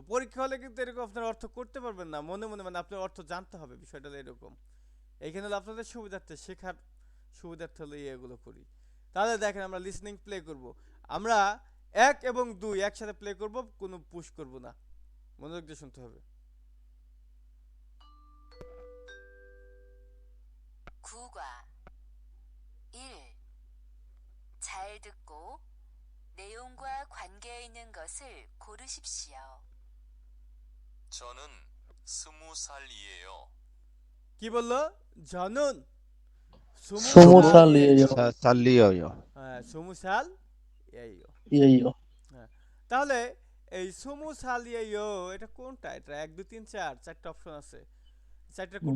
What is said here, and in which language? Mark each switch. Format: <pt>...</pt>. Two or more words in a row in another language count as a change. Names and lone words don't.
<bn>পরীক্ষা হলে কিন্তু এরকম আপনার অর্থ করতে পারবেন না মনে মনে, মানে আপনার অর্থ জানতে হবে, বিষয়টা হলো এরকম। এইখানে হলো আপনাদের সুবিধার্থে, শেখার সুবিধার্থে হলো এগুলো করি। তাহলে দেখেন আমরা লিসেনিং প্লে করব, আমরা 1 এবং 2 একসাথে প্লে করব, কোনো পুশ করব না, মনোযোগ দিয়ে শুনতে হবে।</bn> <ko>구과 1. 잘 듣고 내용과 관계 있는 것을 고르십시오. 저는 20살이에요.</ko> <bn>কি বললো? জানুন সুমু সুমুসাল সালিয়েও। সাল্লিয়য়। হ্যাঁ,</bn> <ko>스무살 이에요.</ko> <bn>ইয়েইও। হ্যাঁ, তাহলে এই</bn> <ko>스무살 이에요</ko> <bn>এটা কোনটা? এটা 1 2 3 4 চারটা অপশন আছে, চারটা কোনটা</bn>